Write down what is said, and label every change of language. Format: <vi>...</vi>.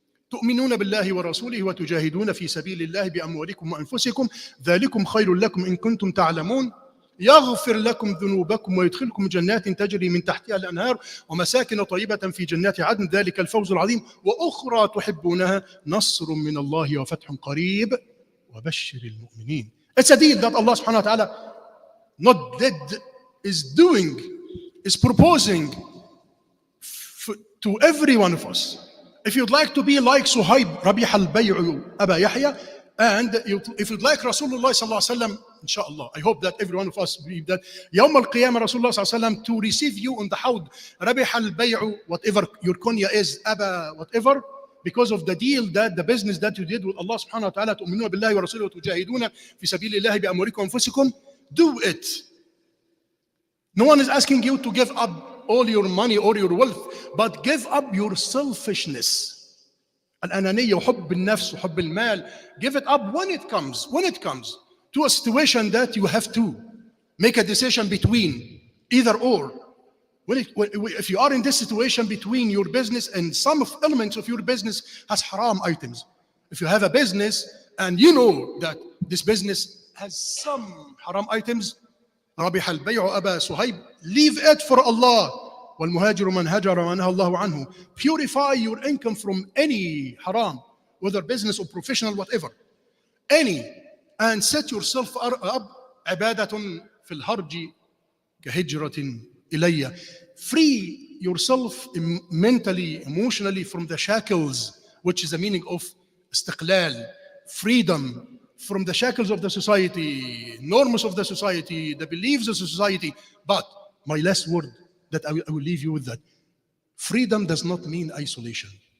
<ar>تؤمنون بالله ورسوله وتجاهدون في سبيل الله بأموالكم وأنفسكم ذلكم خير لكم إن كنتم تعلمون يغفر لكم ذنوبكم ويدخلكم جنات تجري من تحتها الأنهار ومساكن طيبة في جنات عدن ذلك الفوز العظيم وأخرى تحبونها نصر من الله وفتح قريب وبشر المؤمنين.</ar> <en>It's a deal that Allah subhanahu wa ta'ala not dead is proposing to every one of us. If you'd like to be like Suhaib, ربح البيع أبا يحيى, and if you'd like Rasulullah sallallahu alaihi wasallam, inshallah, I hope that every one of us believe that يوم القيامة Rasulullah sallallahu alaihi wasallam to receive you on the hawd, ربح البيع, whatever your kunya is, أبا whatever, because of the deal, that the business that you did with Allah subhanahu wa ta'ala, تؤمنون بالله ورسوله وتجاهدون في سبيل الله بأموالكم وأنفسكم, do it. No one is asking you to give up all your money or your wealth, but give up your selfishness.</en> <ar>الأنانية وحب النفس وحب المال.</ar> <en>Give it up when it comes to a situation that you have to make a decision between either or. If you are in this situation between your business and some elements of your business has haram items. If you have a business and you know that this business has some haram items, ربح البيع أبا صهيب, leave it for Allah.</en> <ar>والمهاجر من هاجر ونهى الله عنه.</ar> <en>Purify your income from any haram, whether business or professional, whatever, any, and set yourself up.</en> <ar>عبادة في الهرج كهجرة إلي.</ar> <en>Free yourself mentally, emotionally from the shackles, which is the meaning of استقلال, freedom from the shackles of the society, norms of the society, the beliefs of society. But my last word that I will leave you with that. Freedom does not mean isolation.</en>